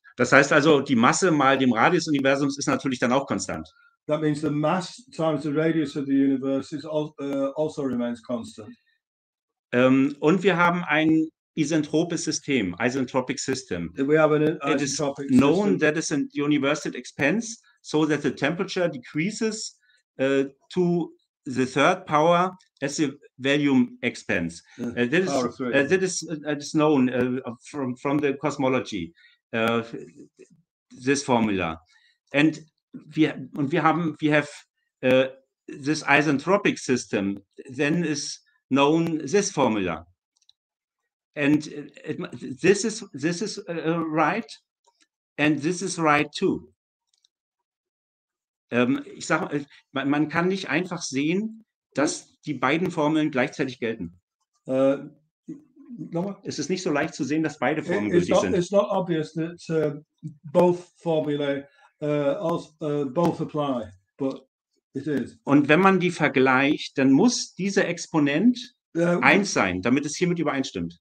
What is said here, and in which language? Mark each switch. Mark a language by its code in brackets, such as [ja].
[de] Das heißt also, die Masse mal dem Radius des Universums ist natürlich dann auch konstant. [en] That means the mass times the radius of the universe is also remains constant. [de] Und wir haben ein isentropes System, [en] isentropic system. We have an it is known that is an universal expanse, so that the temperature decreases to the third power as the volume expands. That is known from the cosmology. This formula, and we have this isentropic system. Then is known this formula, and this is right, and this is right too. [de] Ich sage, man kann nicht einfach sehen, dass die beiden Formeln gleichzeitig gelten. Es ist nicht so leicht zu sehen, dass beide Formeln gültig sind. [en] It's not obvious that both formulae both apply, but it is. [de] Und wenn man die vergleicht, dann muss dieser Exponent 1 sein, damit es hiermit übereinstimmt.